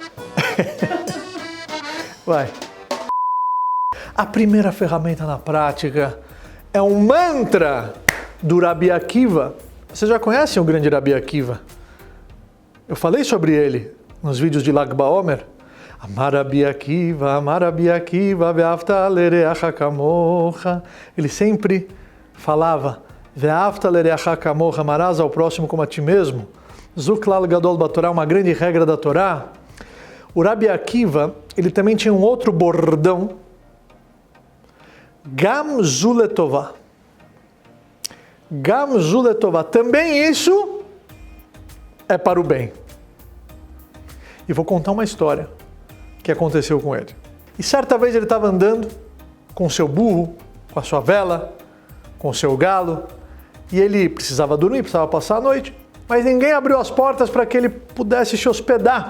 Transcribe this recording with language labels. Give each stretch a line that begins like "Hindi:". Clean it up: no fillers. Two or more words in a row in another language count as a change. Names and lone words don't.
Portuguese: A primeira ferramenta na prática é um mantra do Rabi Akiva. Você já conhece o grande Rabi Akiva? Eu falei sobre ele nos vídeos de Lag BaOmer.
Hebrew: אמר רבי עקיבא, ואהבת לרעך כמוך.
Portuguese: Ele sempre falava,
Hebrew: ואהבת לרעך כמוך,
Portuguese: amarás ao próximo como a ti mesmo.
Hebrew: זה כלל גדול בתורה,
Portuguese: uma grande regra da Torá. O Rabi Akiva, ele também tinha um outro bordão,
Hebrew: גם זו לטובה. גם זו לטובה.
Portuguese: Também isso é para o bem. E vou contar uma história que aconteceu com ele. E certa vez ele estava andando com seu burro, com a sua vela, com o seu galo, e ele precisava dormir, precisava passar a noite, mas ninguém abriu as portas para que ele pudesse se hospedar.